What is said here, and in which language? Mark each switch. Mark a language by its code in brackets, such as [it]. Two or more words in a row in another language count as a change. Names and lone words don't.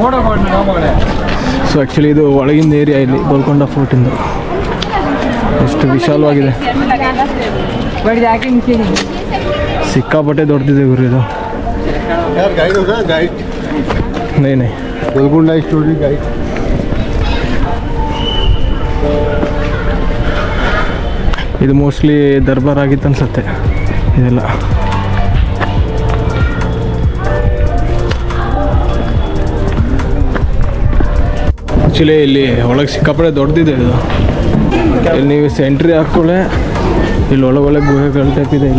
[en] so actually [kn] ಇದು ಒಳಗಿಂದ ಏರಿಯಾ ಇಲ್ಲಿ ಗೋಲ್ಕೊಂಡ ಫೋರ್ಟಿಂದ ಎಷ್ಟು ವಿಶಾಲವಾಗಿದೆ ಸಿಕ್ಕಾಪಟ್ಟೆ ದೊಡ್ಡದಿದೆ ಗುರು ಇದು [hi] यार गाइड होगा गाइड नहीं नहीं [en] Golconda story guide [kn] ಇದು ಮೋಸ್ಟ್ಲಿ ದರ್ಬಾರ್ ಆಗಿತ್ತು ಅನ್ಸುತ್ತೆ ಇದೆಲ್ಲ ಆ್ಯಕ್ಚುಲಿ ಇಲ್ಲಿ ಒಳಗೆ ಸಿಕ್ಕಾಪಟ್ಟೆ ದೊಡ್ಡದಿದೆ ಇದು ಇಲ್ಲಿ ನೀವು ಎಂಟ್ರಿ ಹಾಕ್ಕೊಳ್ಳೆ ಇಲ್ಲಿ ಒಳಗೊಳಗೆ ಗುಹೆಗಳ ಟೈಪ್ ಇದೆ